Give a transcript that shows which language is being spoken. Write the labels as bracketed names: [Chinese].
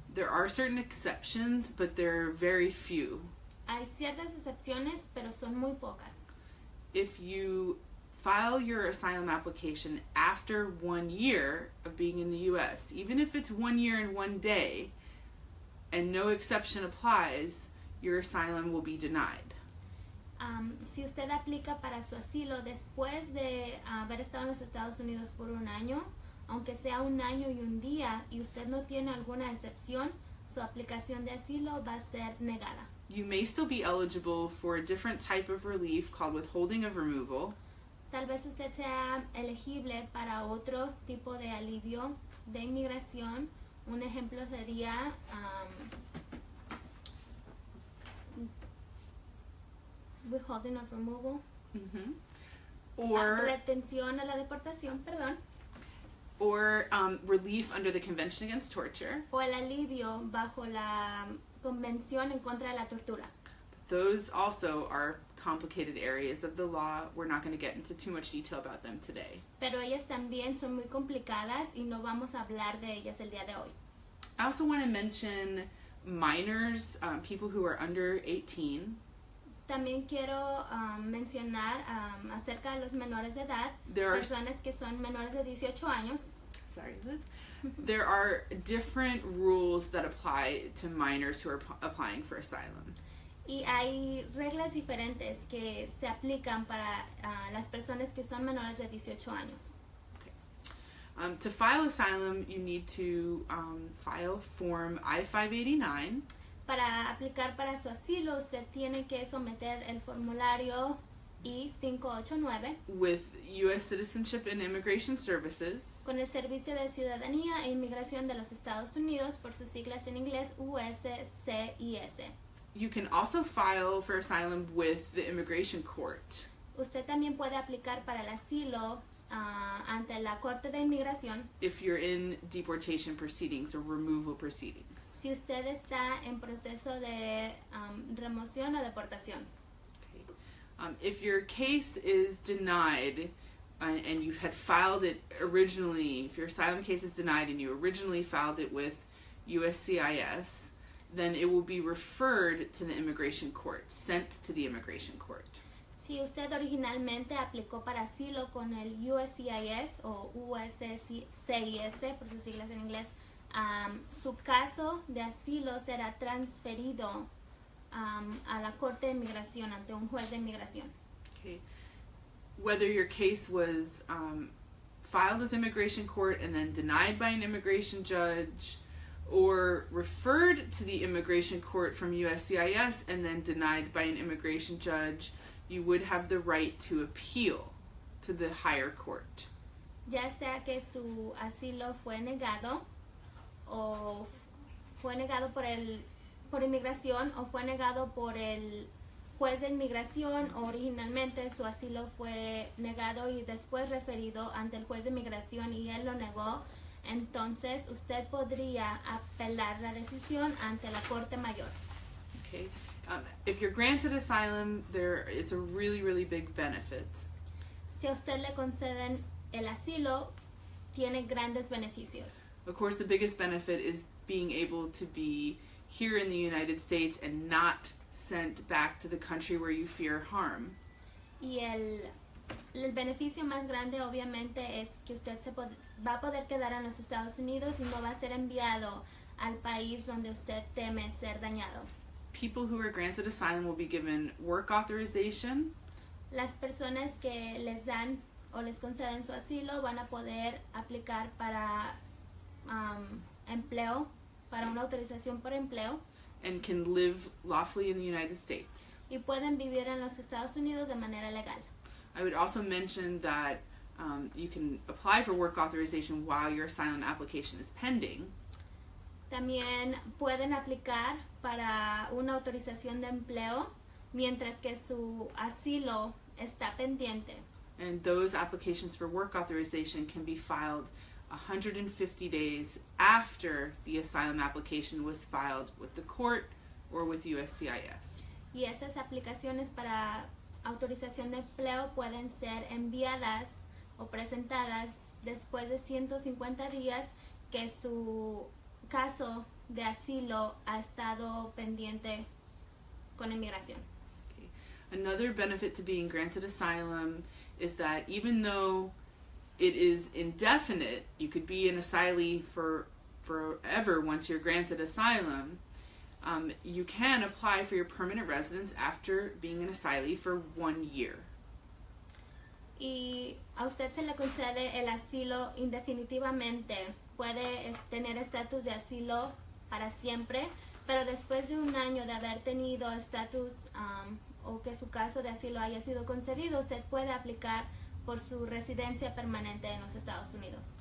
[English] There are certain exceptions, but they're very few. [Spanish] Hay ciertas excepciones, pero son muy pocas. [English] If you file your asylum application after 1 year of being in the U.S., even if it's 1 year and 1 day, and no exception applies, your asylum will be denied. [Spanish] Si usted aplica para su asilo después de haber estado en los Estados Unidos por un año, aunque sea 1 año y 1 día, y usted no tiene alguna excepción, su aplicación de asilo va a ser negada. [English] You may still be eligible for a different type of relief called withholding of removal. [Spanish] Tal vez usted sea elegible para otro tipo de alivio de inmigración. Un ejemplo sería [English] withholding of removal. Mm-hmm. Or [Spanish] retención a la deportación, perdón. [English] Or relief under the Convention Against Torture. [Spanish] O el alivio bajo la Convención en contra de la tortura. [English] Those also are complicated areas of the law. We're not going to get into too much detail about them today. [Spanish] Pero ellas también son muy complicadas y no vamos a hablar de ellas el día de hoy. [English] I also want to mention minors, people who are under 18. [Spanish] También quiero mencionar acerca de los menores de edad, personas que son menores de 18 años. [English] Sorry, Liz. There are different rules that apply to minors who are applying for asylum. [Spanish] Y hay reglas diferentes que se aplican para las personas que son menores de 18 años. [English] Okay. To file asylum, you need to file Form I-589. [Spanish] Para aplicar para su asilo, usted tiene que someter el formulario I-589 [English] with U.S. Citizenship and Immigration Services. [Spanish] Con el Servicio de Ciudadanía e Inmigración de los Estados Unidos, por sus siglas en inglés USCIS. [English] You can also file for asylum with the Immigration Court. [Spanish] Usted también puede aplicar para el asilo ante la Corte de Inmigración. [English] If you're in deportation proceedings or removal proceedings. [Spanish] Si usted está en proceso de remoción o deportación. [English] Okay. If your case is denied and you had filed it originally, if your asylum case is denied and you originally filed it with USCIS, then it will be referred to the immigration court, sent to the immigration court. [Spanish] Si usted originalmente aplicó para asilo con el USCIS o USCIS, por sus siglas en inglés, su caso de asilo será transferido a la Corte de Inmigración ante un juez de inmigración. [English] Okay. Whether your case was filed with immigration court and then denied by an immigration judge, or referred to the immigration court from USCIS and then denied by an immigration judge, you would have the right to appeal to the higher court. [Spanish] Ya sea que su asilo fue negado o fue negado por inmigración o fue negado por el juez de inmigración, o originalmente su asilo fue negado y después referido ante el juez de inmigración y él lo negó, entonces usted podría apelar la decisión ante la Corte Mayor. [English] Okay. If you're granted asylum, it's a really, really big benefit. [Spanish] Si a usted le conceden el asilo, tiene grandes beneficios. [English] Of course, the biggest benefit is being able to be here in the United States and not sent back to the country where you fear harm. [Spanish] Y el beneficio más grande obviamente es que usted va a poder quedar en los Estados Unidos y no va a ser enviado al país donde usted teme ser dañado. [English] People who are granted asylum will be given work authorization. [Spanish] Las personas que les dan o les conceden su asilo van a poder aplicar para empleo, para una autorización por empleo, [English] and can live lawfully in the United States. [Spanish] y pueden vivir en los Estados Unidos de manera legal. [English] I would also mention that you can apply for work authorization while your asylum application is pending. [Spanish] También pueden aplicar para una autorización de empleo mientras que su asilo está pendiente. [English] And those applications for work authorization can be filed 150 days after the asylum application was filed with the court or with USCIS. [Spanish] Y esas aplicaciones para autorización de empleo pueden ser enviadas o presentadas después de 150 días que su caso de asilo ha estado pendiente con inmigración. [English] Okay. Another benefit to being granted asylum is that even though it is indefinite, you could be an asylee forever once you're granted asylum, you can apply for your permanent residence after being an asylee for 1 year. [Spanish] Y a usted se le concede el asilo indefinitivamente. Puede tener estatus de asilo para siempre, pero después de 1 año de haber tenido estatus o que su caso de asilo haya sido concedido, usted puede aplicar por su residencia permanente en los Estados Unidos.